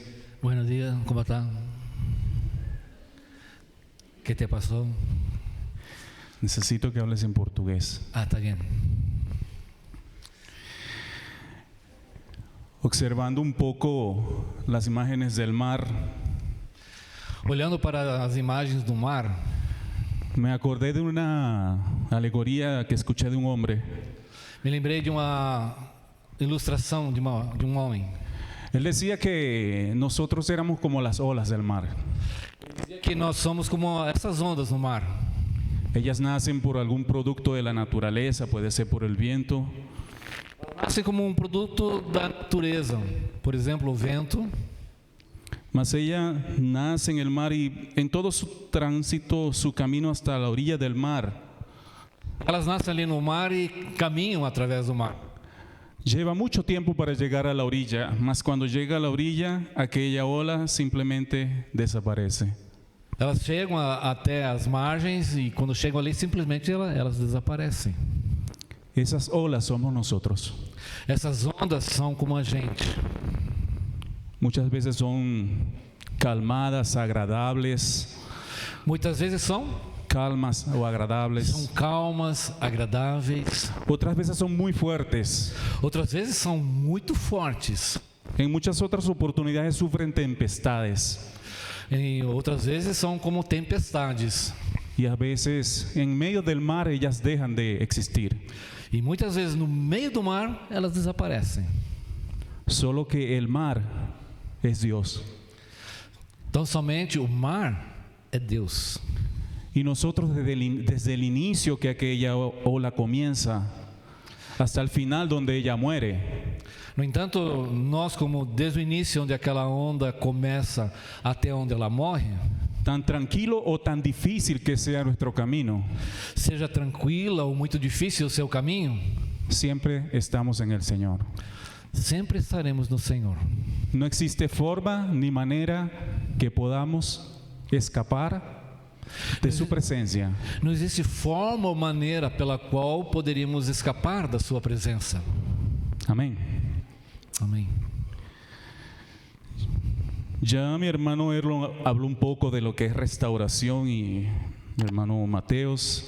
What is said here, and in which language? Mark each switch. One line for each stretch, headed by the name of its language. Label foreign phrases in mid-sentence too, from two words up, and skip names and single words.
Spanish: Buenos días, ¿cómo están? ¿Qué te pasó? Necesito que hables en portugués. Está bien. Observando un poco las imágenes del mar,
Portuguese: Olhando para as imagens do mar,
Spanish: me acordé de una alegoría que escuché de un hombre.
Portuguese: me lembrei de uma ilustração de um homem.
Spanish: Él decía que nosotros éramos como las olas del mar.
Portuguese: Dizia que nós somos como essas ondas no mar.
Spanish: Ellas nacen por algún producto de la naturaleza, puede ser por el viento,
Portuguese: Nascem como um produto da natureza. Por exemplo, o vento.
Spanish: mas ella nace en el mar y en todo su tránsito, su camino hasta la orilla del mar,
Portuguese: Elas nascem ali no mar e caminham através do mar.
Spanish: lleva mucho tiempo para llegar a la orilla, mas cuando llega a la orilla, aquella ola simplemente desaparece.
Portuguese: Elas chegam até as margens e quando chegam ali simplesmente elas desaparecem.
Spanish: Esas olas somos nosotros.
Portuguese: Essas ondas são como a gente.
Spanish: Muchas veces son calmadas, agradables,
Portuguese: Muitas vezes são
Spanish: calmas o agradables.
Portuguese: calmas, agradáveis.
Spanish: Otras veces son muy fuertes.
Portuguese: Outras vezes são muito fortes.
Spanish: En muchas otras oportunidades sufren tempestades.
Portuguese: E outras vezes são como tempestades.
Spanish: Y a veces en medio del mar ellas dejan de existir.
Portuguese: E muitas vezes no meio do mar elas desaparecem.
Spanish: Solo que el mar es Dios.
Portuguese: Então somente o mar é Deus.
Spanish: Y nosotros desde el inicio que aquella ola comienza hasta el final donde ella muere,
Portuguese: No entanto, nós como desde o início onde aquela onda começa até onde ela morre,
Spanish: tan tranquilo o tan difícil que sea nuestro camino,
Portuguese: seja tranquila ou muito difícil o seu caminho,
Spanish: siempre estamos en el Señor.
Portuguese: sempre estaremos no Senhor.
Spanish: No existe forma ni manera que podamos escapar de su presencia.
Portuguese: Não existe forma ou maneira pela qual poderíamos escapar da sua presença.
Spanish: Amén.
Portuguese: Amém.
Spanish: Ya mi hermano Erlon habló un poco de lo que es restauración y mi hermano Mateos.